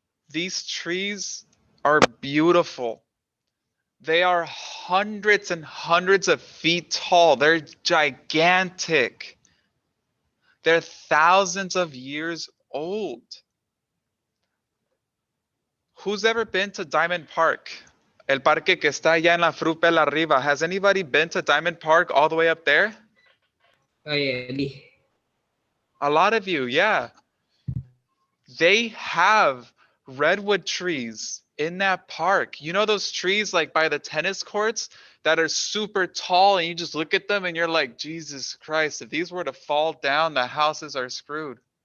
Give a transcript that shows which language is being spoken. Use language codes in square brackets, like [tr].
[en] These trees are beautiful. They are hundreds and hundreds of feet tall. They're gigantic. They're thousands of years old. Who's ever been to Diamond Park? [es] El parque que está allá en la Frupel arriba. [en] Has anybody been to Diamond Park all the way up there? Oh yeah, me. A lot of you, yeah. They have redwood trees in that park. You know those trees like by the tennis courts that are super tall and you just look at them and you're like, Jesus Christ, if these were to fall down, the houses are screwed.